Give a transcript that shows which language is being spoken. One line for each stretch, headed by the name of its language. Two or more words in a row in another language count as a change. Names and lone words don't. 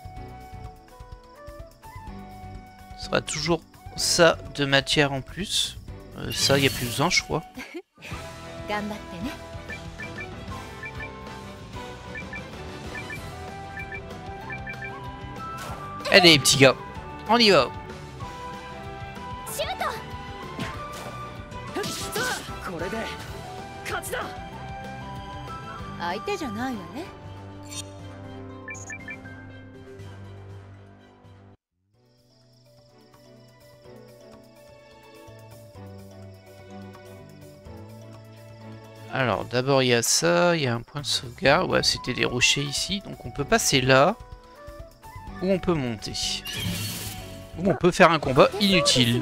French: Ce sera toujours ça de matière en plus. Ça, il n'y a plus besoin, je crois. Allez, petits gars, on y va.
Japanese: これで勝ちだ。相手じゃないわね。
French: Alors d'abord il y a ça, il y a un point de sauvegarde, ouais c'était des rochers ici, donc on peut passer là, ou on peut monter, ou on peut faire un combat inutile.